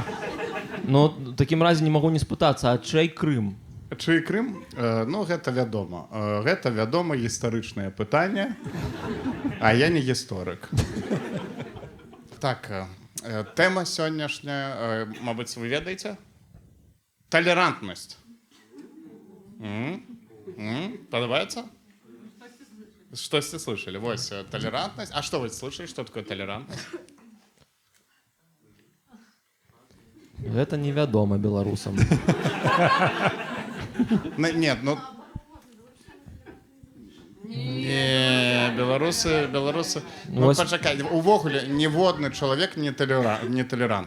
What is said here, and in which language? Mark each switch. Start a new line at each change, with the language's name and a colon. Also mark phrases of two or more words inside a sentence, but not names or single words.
Belarusian: Ну, в такім разе не магу не спытацца, а чый Крым? Чый Крым? Ну, гэта вядома. Гэта, вядома, гістарычнае пытанне, а я не гісторык. Так, тэма сённяшняя, мабыць, вы ведаеце?
Russian: Толерантность. Подобается? Что-то слышали? Вось, толерантность. А что вы слышали? Что такое толерантность?
Belarusian: Гэта невядома беларусам.
Russian: Нет, ну... Не, беларусы...
Belarusian: Ну, пачакай, увогуле, ніводны чалавек не толерантны.